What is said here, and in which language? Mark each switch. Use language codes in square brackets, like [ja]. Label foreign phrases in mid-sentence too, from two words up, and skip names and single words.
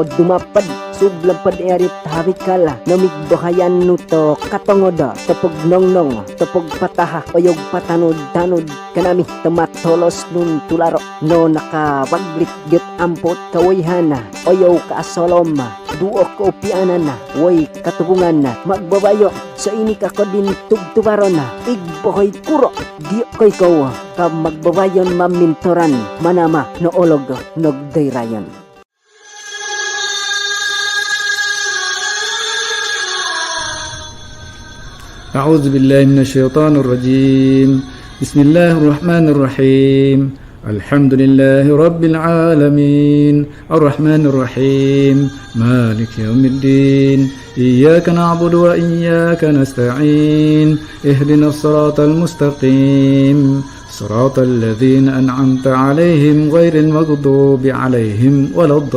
[obo] dumapad sublapad erit habikala namig bahayan nuto katongoda tepog nongnong tepog pataha oyog patanod-tanod kanami tematolos nun tularo no nakabaglit get ampot kawayhana oyaw kaasolom duo ko pianan na, woy katubungan na magbabayo sa ini kako din tugtubaron na igbohoy kuro di koy ko ka magbabayon mamintoran manama no olog nogdayrayon. [ar] أعوذ بالله من الشيطان الرجيم بسم الله الرحمن الرحيم الحمد لله رب العالمين الرحمن الرحيم مالك يوم الدين إياك نعبد وإياك نستعين اهدنا الصراط المستقيم صراط الذين أنعمت عليهم غير المغضوب عليهم ولا